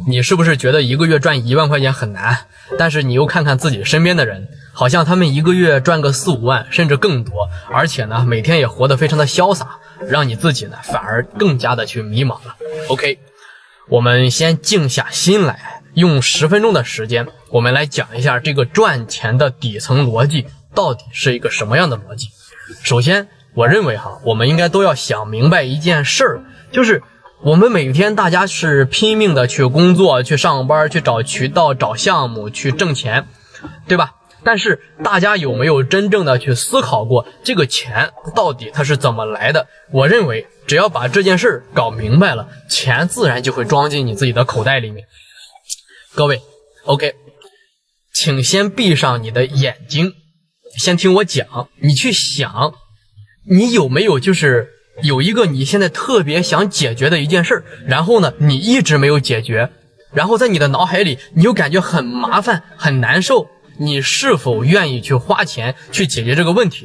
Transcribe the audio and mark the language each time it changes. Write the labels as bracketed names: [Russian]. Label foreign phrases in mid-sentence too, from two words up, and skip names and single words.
[Chinese] 你是不是覺得一個月賺1萬塊錢很難？但是你又看看自己身邊的人，好像他們一個月賺個4、5萬甚至更多，而且呢每天也活得非常的瀟灑，讓你自己呢反而更加的去迷茫了。 OK， 我們先靜下心來，用10分鐘的時間，我們來講一下這個賺錢的底層邏輯到底是一個什麼樣的邏輯。首先我認為我們應該都要想明白一件事兒，就是我們每天大家是拼命的去工作，去上班，去找渠道，找项目，去挣錢，对吧？但是大家有没有真正的去思考過这个钱到底它是怎麼來的？我認為只要把這件事搞明白了，錢自然就會裝進你自己的口袋裡面。各位 OK， 請先閉上你的眼睛，先聽我講，你去想你有沒有就是有一個你現在特別想解決的一件事，然後呢你一直沒有解決，然後在你的腦海裡你又感覺很麻煩很難受，你是否願意去花錢去解決這個問題？